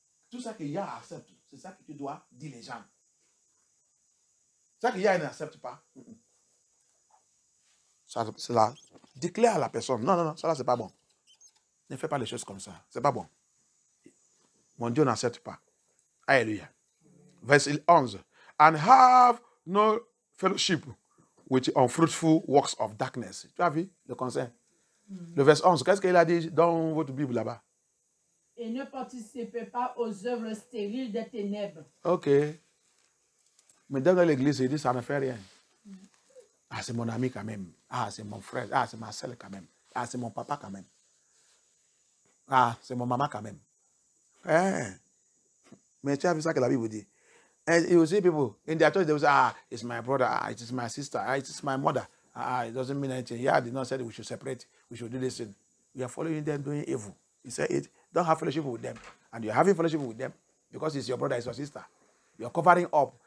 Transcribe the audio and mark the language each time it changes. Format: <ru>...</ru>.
<fr>Tout ça que Yah accepte, c'est ça que tu dois dire les gens. Ça que Yah n'accepte pas. Cela déclare à la personne, non, ça là c'est pas bon. Ne fais pas les choses comme ça, c'est pas bon. Mon Dieu n'accepte pas. Alléluia. Verset 11.</fr> <en>And have no fellowship with unfruitful works of darkness.</en> <fr>Tu as vu le conseil? Le verset 11, qu'est-ce qu'il a dit dans votre Bible là-bas? Et ne participez pas aux œuvres stériles des ténèbres. Ok. Mais dans l'église, il dit ça ne fait rien. Ah, c'est mon ami quand même. Ah, c'est mon frère. Ah, c'est ma soeur quand même. Ah, c'est mon papa quand même. Ah, c'est mon maman quand même. Mais tu as vu ça que la Bible dit.</fr> <en>And you see people in their church, they will say, ah, it's my brother, ah, it is my sister, ah, it is my mother. Ah, it doesn't mean anything. Yeah, did not say that we should separate. We should do this thing. We are following them doing evil. He said it. Don't have fellowship with them. And you're having fellowship with them because it's your brother, it's your sister. You're covering up.</en>